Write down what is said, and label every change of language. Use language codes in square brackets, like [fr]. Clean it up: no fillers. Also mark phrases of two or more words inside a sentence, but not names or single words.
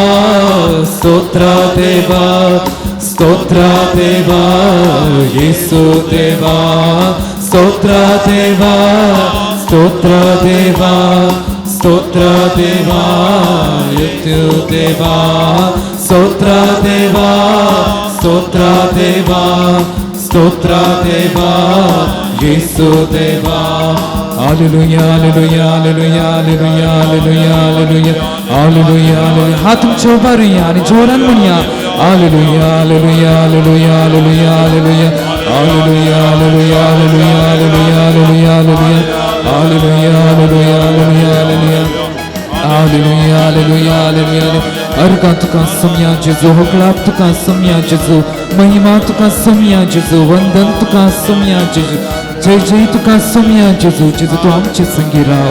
[kn] ಸ್ತೋತ್ರ ದೇವಾ ಸ್ತೋತ್ರ ದೇವಾ ಯೇಸು ದೇವಾ ಸ್ತೋತ್ರ ದೇವಾ ಸ್ತೋತ್ರ ದೇವಾ ಸ್ತೋತ್ರ ದೇವಾ ಯೇಸು ದೇವಾ ಸ್ತೋತ್ರ ದೇವಾ ಸ್ತೋತ್ರ ದೇವಾ ಸ್ತೋತ್ರ ದೇವಾ ಯೇಸು ದೇವಾ [mr] हालेलुया हालेलुया हालेलुया हालेलुया हालेलुया हालेलुया हालेलुया हालेलुया हात तुमच्या उभारूया आणि जोरान म्हणूया [kok] हालेलुया हालेलुया हालेलुया हालेलुया हालेलुया हालेलुया हालेलुया हालेलुया हालेलुया हालेलुया हालेलुया हालेलुया हालेलुया हालेलुया हालेलुया हालेलुया हालेलुया अर्गा तुका सम्या जेजू होकळाप तुका सम्या जेजू महिमा तुका सम्या जेजू वंदन तुका सम्या जेजू जय जय तुका सम्या जेजू जेजू तू आमचे संगी